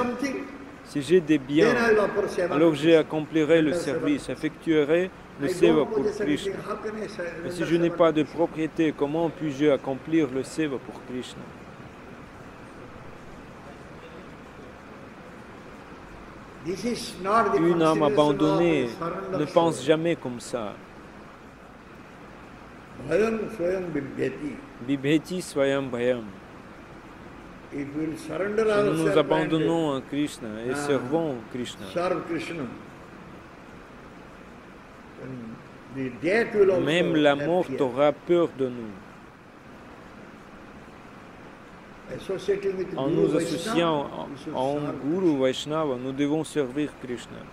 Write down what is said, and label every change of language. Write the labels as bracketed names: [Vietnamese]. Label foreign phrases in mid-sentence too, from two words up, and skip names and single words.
[French] Si j'ai des biens, alors j'accomplirai le service, effectuerai le seva pour Krishna. Mais si je n'ai pas de propriété, comment puis-je accomplir le seva pour Krishna? Une âme abandonnée ne pense jamais comme ça. [Sanskrit] Bibheti swayam bhayam. [French] Si nous nous abandonnons à Krishna et servons Krishna, même la mort aura peur de nous. En nous associant en Guru Vaishnava, nous devons servir Krishna.